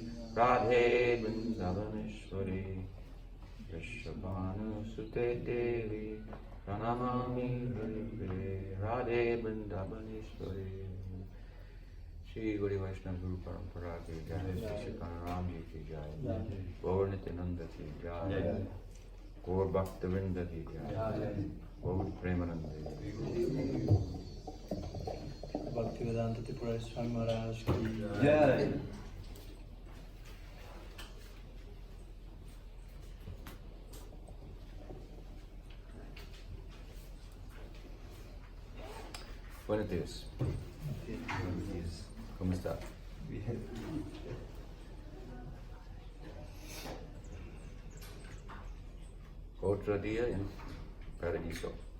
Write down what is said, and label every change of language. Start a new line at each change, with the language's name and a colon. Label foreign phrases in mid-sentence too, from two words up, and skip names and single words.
Sanskrit: राधे वृन्दावनेश्वरी वृषभानु सुते देवी प्रणमामि हरे राधे वृन्दावनेश्वरी
Hindi: श्री गुरु वैष्णव गुरु परम्परा की जय, श्री कनराम जी की जय, गौर नित्यानन्द की जय, गौर भक्तविन्द की जय, गौर प्रेमानन्द की जय. भक्तिवेदान्त त्रिपुरारी स्वामी महाराज की jai.
Spanish: Buenos días. Buenos días. ¿Cómo está? Bien. Otro día en Paradiso.